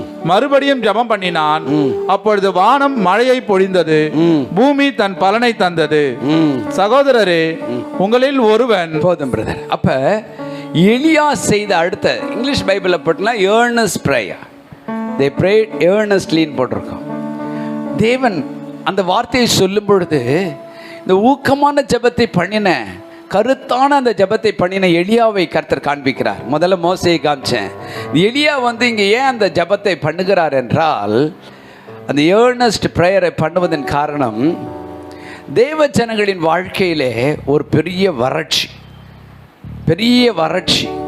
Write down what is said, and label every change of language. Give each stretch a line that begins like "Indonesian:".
Tamil: மறுபடியும் ஜெபம் பண்ணினான். அப்பொழுது வானம் மழையை பொழிந்தது, பூமி தன் பலனை தந்தது. சகோதரரே, உங்களில் ஒருவன். போதும் பிரதர். அப்ப எலியா செய்த அடுத்த இங்கிலீஷ் பைபிள்ல போட்டுனா
English: earnest prayer. They prayed earnestly
Tamil: போட்டிருக்கோம். தேவன் அந்த வார்த்தையை சொல்லும் பொழுது இந்த ஊக்கமான ஜெபத்தை பண்ணின, கருத்தான அந்த ஜெபத்தை பண்ணின எலியாவை கர்த்தர் காண்பிக்கிறார். முதல்ல மோசேயை காமிச்சேன். எலியா இங்க ஏன் அந்த ஜெபத்தை பண்ணுகிறார் என்றால், அந்த
English: earnest prayer
Tamil: பண்ணுவதன் காரணம், தேவ ஜனங்களின் வாழ்க்கையிலே ஒரு பெரிய வறட்சி, பெரிய வறட்சி.